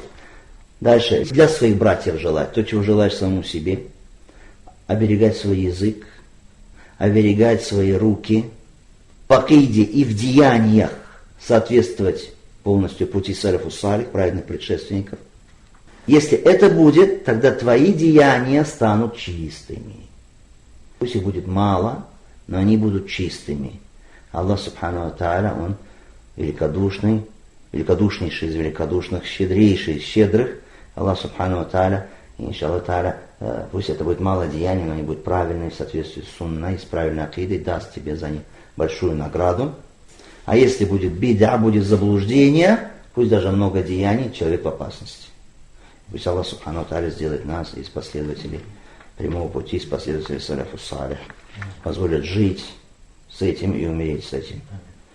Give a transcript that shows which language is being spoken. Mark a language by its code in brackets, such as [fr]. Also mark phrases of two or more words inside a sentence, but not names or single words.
[ru] Дальше, для своих братьев желать, то, чего желаешь самому себе, оберегать свой язык, оберегать свои руки, по акиде и в деяниях соответствовать полностью пути [ar] السلف الصالح, [ru] праведных предшественников. Если это будет, тогда твои деяния станут чистыми. Пусть их будет мало, но они будут чистыми. [ar] الله سبحانه وتعالى, [ru] Он великодушный, великодушнейший из великодушных, щедрейший из щедрых. [ar] الله سبحانه وتعالى إن شاء الله تعالى, [ru] пусть это будет мало деяний, но они будут правильные в соответствии с сунной, с правильной акидой, даст тебе за них большую награду. А если будет бида, будет заблуждение, пусть даже много деяний, человек в опасности. Пусть [ar] الله سبحانه وتعالى [ru] сделает нас из последователей прямого пути, из последователей [ar] السلف الصالح, [ru] позволит жить с этим и умереть с этим.